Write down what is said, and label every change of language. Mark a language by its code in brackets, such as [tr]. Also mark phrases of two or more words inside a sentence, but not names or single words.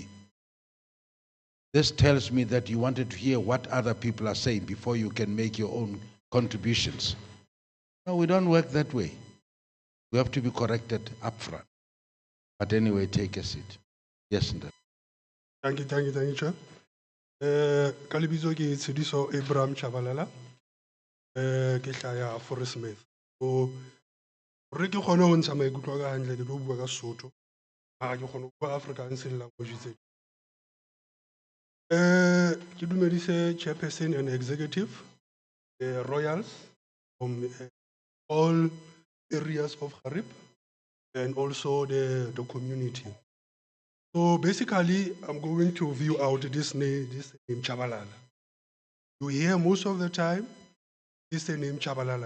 [en] This tells me that you wanted to hear what other people are saying before you can make your own contributions. No, we don't work that way. We have to be corrected up front. But anyway, take a seat. Yes, Ndar. Thank you, Chair. [st] Ka lebitso ke Tshidiso Ibrahim Chabalala. Ke hlaya Forest Smith. So re ke kgone ho ntsha maikutlo ka hantle ke tlo bua ka Sesotho. Ha ke kgone ho bua [en] Afrikaans language [st] tse. Ke dumedise [en] chairperson and executive, the royals from all areas of Harib and also the community. So basically, I'm going to view out this name Chabalala. You hear most of the time, this name Chabalala.